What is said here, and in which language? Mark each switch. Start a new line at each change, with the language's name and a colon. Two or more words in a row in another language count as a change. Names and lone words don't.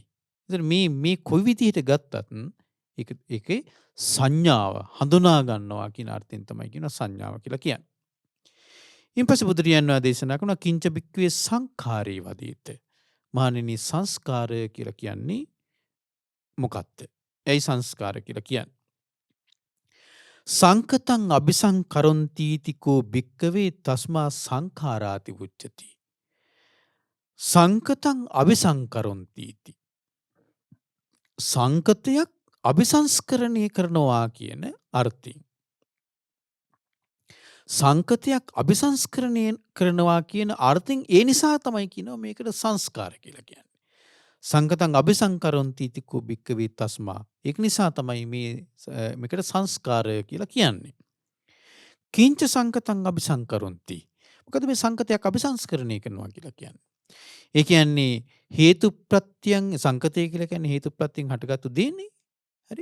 Sinhala: ඒතර මේ කොයි විදියට ගත්තත් ඒකේ සංඥාව හඳුනා ගන්නවා කියන අර්ථයෙන් තමයි කියන සංඥාව කියලා කියන්නේ. ඊපස්සේ බුදුරජාණන් වහන්සේ දේශනා කරන
Pali: කිංච බික්කවේ සංඛාරේ වදීත.
Sinhala: මහණෙනි සංස්කාරය කියලා කියන්නේ මොකක්ද? ඇයි සංස්කාර කියලා කියන්නේ?
Pali: සංකතං අபிසංකරොන්ති තිකෝ බික්කවේ තස්මා සංඛාරාති උච්චති. සංකතං අபிසංකරොන්ති ඉති.
Sinhala: සංකතයක් අபிසංස්කරණය කරනවා කියන අර්ථයෙන්. සංකතයක් අபிසංස්කරණය කරනවා කියන අර්ථයෙන් ඒ නිසා තමයි කියනවා මේකට සංස්කාර කියලා කියන්නේ.
Pali: සංකතං අபிසංකරොන්ති ඉති කෝ භික්ඛවේ තස්මා.
Sinhala: ඒක නිසා තමයි මේකට සංස්කාරය කියලා කියන්නේ.
Pali: කිංච සංකතං අபிසංකරොන්ති.
Sinhala: මොකද මේ සංකතයක් අபிසංස්කරණය කරනවා කියලා කියන්නේ. ඒ කියන්නේ හේතුප්‍රත්‍යයන් සංකතය කියලා කියන්නේ හේතුප්‍රත්‍යයෙන් හටගත්තු දේනේ. හරි?